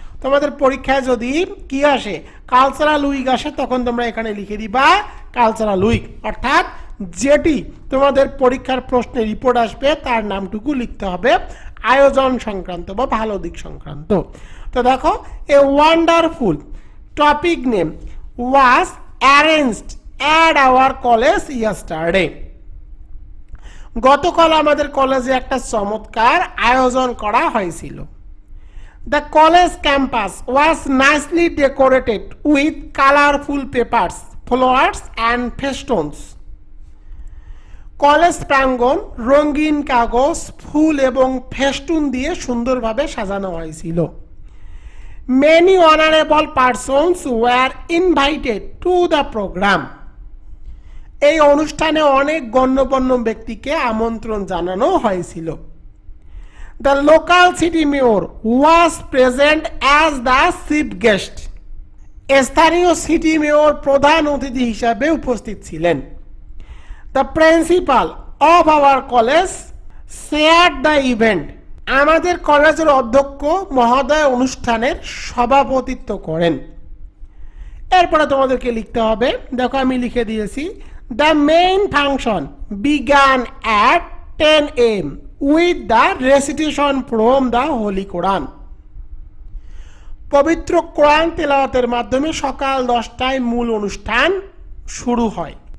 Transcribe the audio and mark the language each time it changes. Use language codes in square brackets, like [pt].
[bn] তোমাদের পরীক্ষায় যদি কি আসে, কালচারাল উইক আসে, তখন তোমরা এখানে লিখে দিবা কালচারাল উইক, অর্থাৎ যেটি তোমাদের পরীক্ষার প্রশ্নে রিপোর্ট আসবে তার নামটুকু লিখতে হবে আয়োজন সংক্রান্ত বা ভালো দিক সংক্রান্ত। [en] তো দেখো a wonderful topic name was arranged at our college yesterday. [bn] গতকাল আমাদের কলেজে একটা চমৎকার আয়োজন করা হয়েছিল। [en] The college campus was nicely decorated with colorful papers, flowers and festoons. [bn] College প্রাঙ্গণ রঙিন কাগজ, ফুল এবং ফেস্টুন দিয়ে সুন্দরভাবে সাজানো হয়েছিল। [en] Many honorable persons were invited to the program. [bn] এই অনুষ্ঠানে অনেক গণ্যমান্য ব্যক্তিকে আমন্ত্রণ জানানো হয়েছিল। [en] The local city mayor was present as the chief guest. [bn] স্থানীয় সিটি মেয়র প্রধান অতিথি হিসাবে উপস্থিত ছিলেন। [en] The principal of our college chaired the event. [bn] আমাদের কলেজের অধ্যক্ষ মহোদয় অনুষ্ঠানের সভাপতিত্ব করেন। এরপরে তোমাদেরকে লিখতে হবে, দেখো আমি লিখে দিয়েছি, [en] The main function began at 10 AM with the recitation from the holy Quran. [bn] পবিত্র কোরআন তেলাওয়াতের মাধ্যমে সকাল 10টায় মূল অনুষ্ঠান শুরু হয়।